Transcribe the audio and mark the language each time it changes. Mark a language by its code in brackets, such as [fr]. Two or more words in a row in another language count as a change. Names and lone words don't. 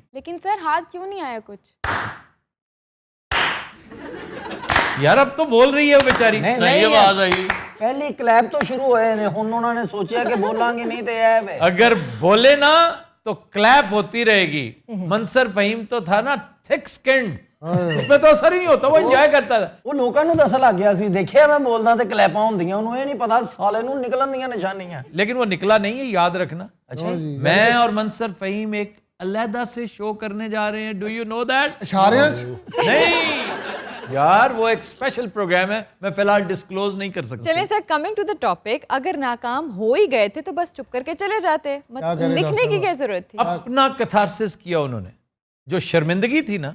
[ur] لیکن سر ہاتھ کیوں نہیں آیا کچھ؟ یار اب تو بول رہی ہے وہ بیچاری. صحیح آواز آئی. پہلی کلیپ تو شروع ہوئے نے, انہوں نے سوچا کہ بولاں گے نہیں تو اگر بولے نا تو کلیپ ہوتی رہے گی. منصر فہیم تو تھا نا [en] thick skinned, [ur] اس پہ تو اثر ہی ہوتا, وہ انجوائے کرتا تھا. [pa] ਉਹ ਲੋਕਾਂ ਨੂੰ ਦੱਸ ਲੱਗ ਗਿਆ ਸੀ, ਦੇਖਿਆ ਮੈਂ ਬੋਲਦਾ ਤੇ ਕਲੈਪਾਂ ਹੁੰਦੀਆਂ, ਉਹਨੂੰ ਇਹ ਨਹੀਂ ਪਤਾ ਸਾਲੇ ਨੂੰ ਨਿਕਲਣ ਦੀਆਂ ਨਿਸ਼ਾਨੀਆਂ. [ur] لیکن وہ نکلا نہیں ہے, یاد رکھنا. اچھا میں اور منصر فہیم ایک علیحدہ سے شو کرنے جا رہے ہیں. [en] Do you know that? [ur] اشارے نہیں یار, وہ ایک اسپیشل پروگرام ہے, میں فی الحال ڈسکلوز نہیں کر سکتا. چلیں سر, [en] coming to the topic, [ur] اگر ناکام ہو ہی گئے تھے تو بس چپ کر کے چلے جاتے, لکھنے کی کیا ضرورت تھی؟ اپنا کتھارسس کیا انہوں نے. جو شرمندگی تھی نا,